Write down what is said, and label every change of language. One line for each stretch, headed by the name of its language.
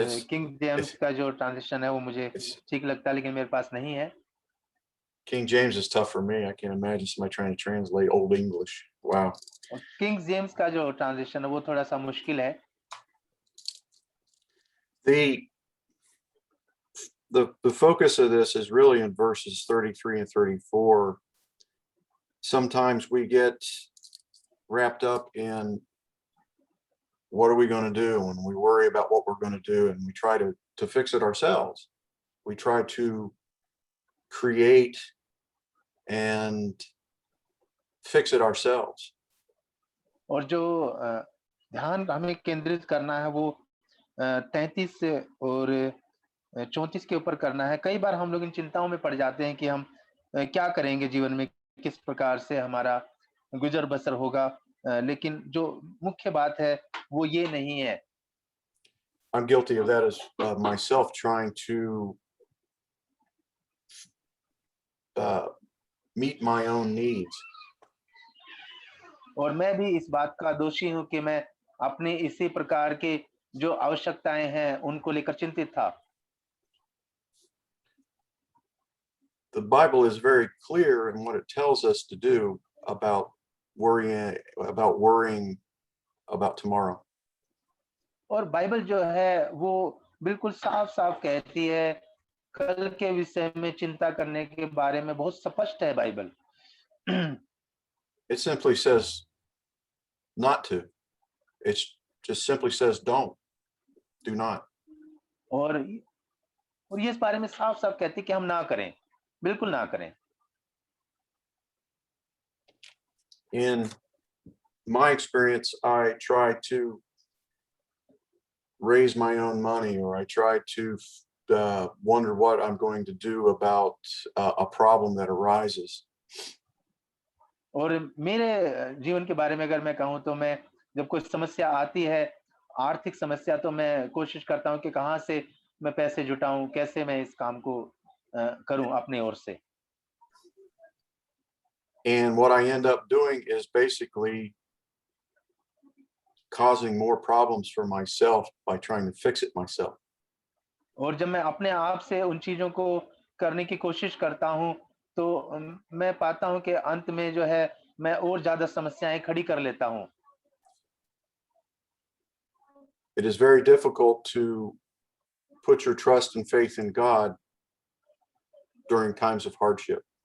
Hindi: King James का जो translation है वो मुझे ठीक लगता है, लेकिन मेरे पास नहीं है।
English: King James is tough for me. I can't imagine somebody trying to translate Old English. Wow.
Hindi: King James का जो ट्रांसलेशन है वो थोड़ा सा मुश्किल है।
English: The focus of this is really in verses 33 and 34. Sometimes we get wrapped up in what are we going to do, and we worry about what we're going to do, and we try to fix it ourselves. We try to create and fix it ourselves.
Hindi: और जो ध्यान हमें केंद्रित करना है वो 33 और 34 के ऊपर करना है। कई बार हम लोग इन चिंताओं में पड़ जाते हैं कि हम क्या करेंगे जीवन में, किस प्रकार से हमारा गुजर बसर होगा, लेकिन जो मुख्य बात है वो ये नहीं है।
English: I'm guilty of that as myself, trying to meet my own needs.
Hindi: और मैं भी इस बात का दोषी हूं कि मैं अपने इसी प्रकार के जो आवश्यकताएं हैं उनको लेकर चिंतित था।
English: The Bible is very clear in what it tells us to do about worrying about tomorrow.
Hindi: और बाइबल जो है वो बिल्कुल साफ साफ कहती है, कल के विषय में चिंता करने के बारे में बहुत स्पष्ट है Bible.
English: It simply says not to. It just simply says don't. Do not.
Hindi: और ये इस बारे में साफ साफ कहती है कि हम ना करें, बिल्कुल ना करें।
English: In my experience, I try to raise my own money, or I try to wonder what I'm going to do about a problem that arises.
Hindi: और मेरे जीवन के बारे में अगर मैं कहूँ तो मैं जब कोई समस्या आती है, आर्थिक समस्या, तो मैं कोशिश करता हूँ कि कहाँ से मैं पैसे जुटाऊं, कैसे मैं इस काम को करूं अपनी ओर से।
English: And what I end up doing is basically causing more problems for myself by trying to fix it myself.
Hindi: और जब मैं अपने आप से उन चीजों को करने की कोशिश करता हूं तो मैं पाता हूं कि अंत में जो है मैं और ज्यादा समस्याएं खड़ी कर लेता हूं।
English: It is very difficult to put your trust and faith in God during times of hardship.